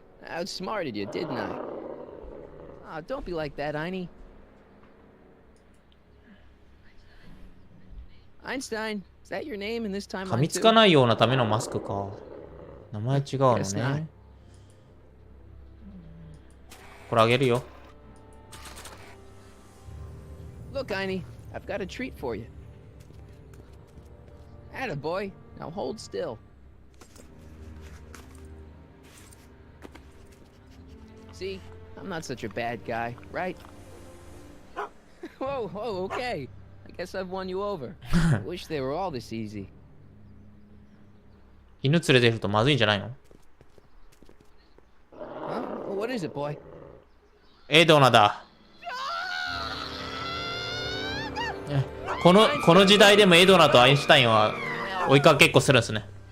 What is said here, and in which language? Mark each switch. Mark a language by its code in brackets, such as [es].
[en] I outsmarted you, didn't I? Oh, don't be like that, Einie. Einstein, is that your name in this time? [ja] 噛みつかないようなためのマスクか。名前違うのね。これあげるよ。 [en] Look, Einie, I've got a treat for you. Atta boy, now hold still. See, I'm not such a bad guy, right? Whoa, whoa, okay. I guess I've won you over. I wish they were all this easy. [ja] 犬連れてるとまずいんじゃないの？ [en] Huh? What is it, boy? [ja] エドナだ。この時代でもエドナとアインシュタインは追いかけっこするんですね。